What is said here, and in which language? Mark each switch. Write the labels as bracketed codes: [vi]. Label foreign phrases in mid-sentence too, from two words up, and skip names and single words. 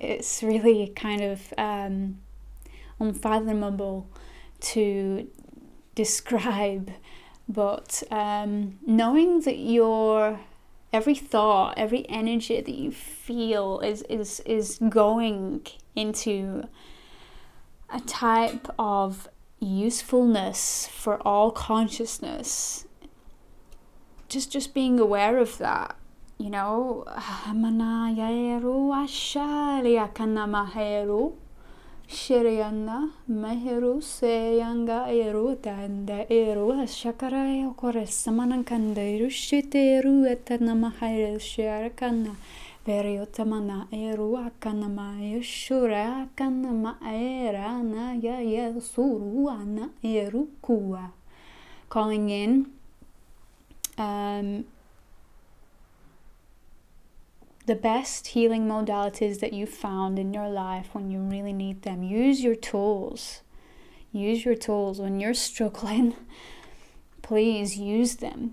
[en] it's really kind of unfathomable to describe, but knowing that your every thought, every energy that you feel is going into a type of usefulness for all consciousness, just being aware of that, Shiriana Meheru Seyanga Eru Tanda Eru Shakara Koresamankanda Rushiteru Etanamahir Sharakana Veriotamana Eru Akanama Yeshura Kanama Erana Yaya Suruana Eru Kua. Calling in the best healing modalities that you found in your life when you really need them. Use your tools. Use your tools. When you're struggling, please use them.